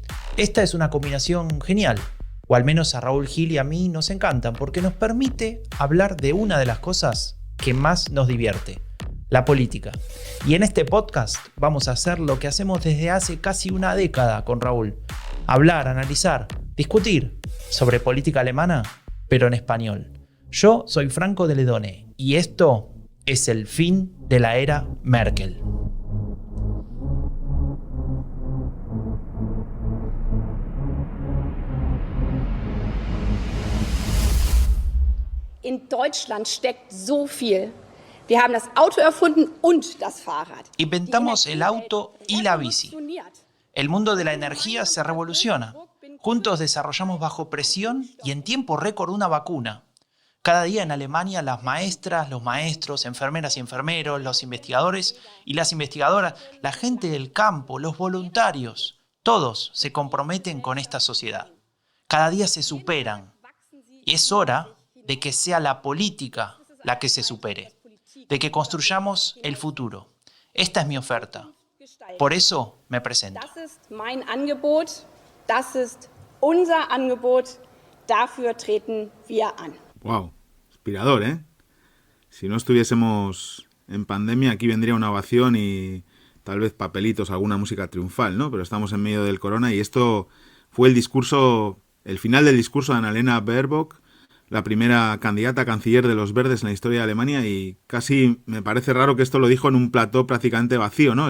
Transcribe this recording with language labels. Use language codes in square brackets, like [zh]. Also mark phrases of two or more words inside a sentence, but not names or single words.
[es] Esta es una combinación genial, o al menos a Raúl Gil y a mí nos encantan, porque nos permite hablar de una de las cosas que más nos divierte: la política. Y en este podcast vamos a hacer lo que hacemos desde hace casi una década con Raúl: hablar, analizar, discutir sobre política alemana, pero en español. Yo soy Franco de Ledone y esto es el fin de la era Merkel. [de] In Deutschland steckt so viel. Wir haben das Auto erfunden und das Fahrrad. [es] Inventamos el auto y la bici. El mundo de la energía se revoluciona. Juntos desarrollamos bajo presión y en tiempo récord una vacuna. Cada día en Alemania las maestras, los maestros, enfermeras y enfermeros, los investigadores y las investigadoras, la gente del campo, los voluntarios, todos se comprometen con esta sociedad. Cada día se superan. Y es hora de que sea la política la que se supere, de que construyamos el futuro. Esta es mi oferta. Por eso me presento. [de] Das ist mein Angebot, das ist unser Angebot, dafür treten wir an. [es] Wow, inspirador, ¿eh? Si no estuviésemos en pandemia, aquí vendría una ovación y tal vez papelitos, alguna música triunfal, ¿no? Pero estamos en medio del corona y esto fue el final del discurso de Annalena Baerbock, la primera candidata a canciller de los Verdes en la historia de Alemania, y casi me parece raro que esto lo dijo en un plató prácticamente vacío, ¿no?